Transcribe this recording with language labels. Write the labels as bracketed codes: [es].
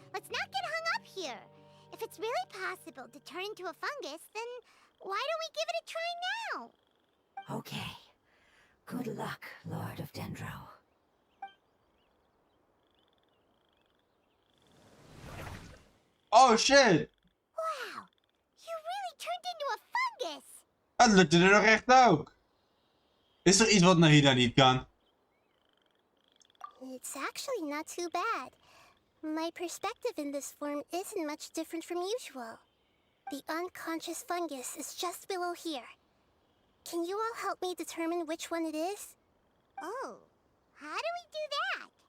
[en] Let's not get hung up here. If it's really possible to turn into a fungus, then why don't we give it a try now? Okay. Good luck, Lord of Dendro. Oh shit! Wow, you really turned into a fungus! [nl] Het lukte er nog echt ook. Is er iets wat Nahida niet kan? [en] It's actually not too bad. My perspective in this form isn't much different from usual. The unconscious fungus is just below here. Can you all help me determine which one it is? Oh, how do we do that?